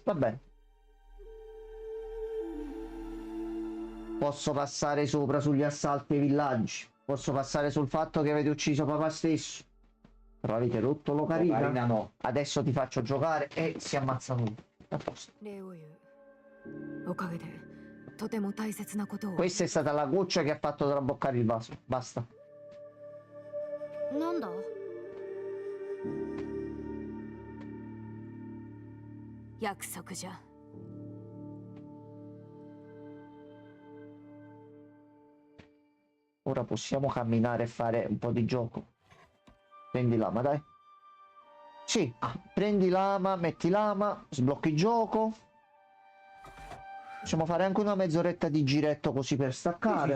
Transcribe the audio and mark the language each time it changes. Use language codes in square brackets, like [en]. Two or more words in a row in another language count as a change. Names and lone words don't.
[it] Va bene. Posso passare sopra sugli assalti ai villaggi, posso passare sul fatto che avete ucciso papà stesso, però avete rotto l'ocarina. L'ocarina no. Adesso ti faccio giocare e si ammazzano tutti. A posto. [ja] 礼を言う。おかげでとても大切なことを。 [it] Questa è stata la goccia che ha fatto traboccare il vaso, basta. [ja] なんだ？約束じゃ。 [it] Ora possiamo camminare e fare un po' di gioco. Prendi lama, dai. Sì, prendi lama, metti lama, sblocchi gioco. Possiamo fare anche una mezz'oretta di giretto così per staccare.